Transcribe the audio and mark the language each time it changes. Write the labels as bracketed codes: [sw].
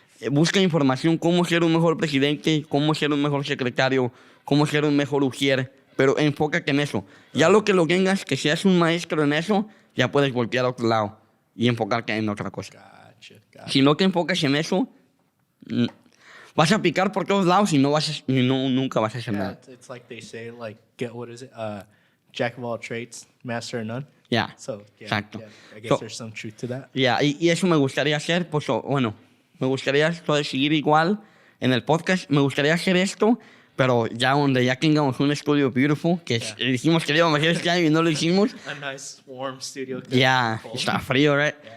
[es] Busca información, cómo ser un mejor presidente, cómo ser un mejor secretario, cómo ser un mejor ujier, pero enfócate en eso. Ya lo que tengas, que seas un maestro en eso, ya puedes voltear a otro lado y enfocarte en otra cosa. [en] Gotcha. [es] Si no te enfocas en eso, vas a picar por todos lados y nunca vas a hacer nada. [en] It's like they say, like, what is it? Jack of all trades, master of none. Yeah, So, [es] exacto. [en] I guess there's some truth to that. [es] Y eso me gustaría hacer, pues, bueno, me gustaría seguir igual en el podcast. Me gustaría hacer esto, pero ya tengamos un estudio [en] beautiful, [es] que dijimos que lo íbamos a hacer este año y no lo hicimos. [en] A nice, warm studio. [es] Está frío, [en] right?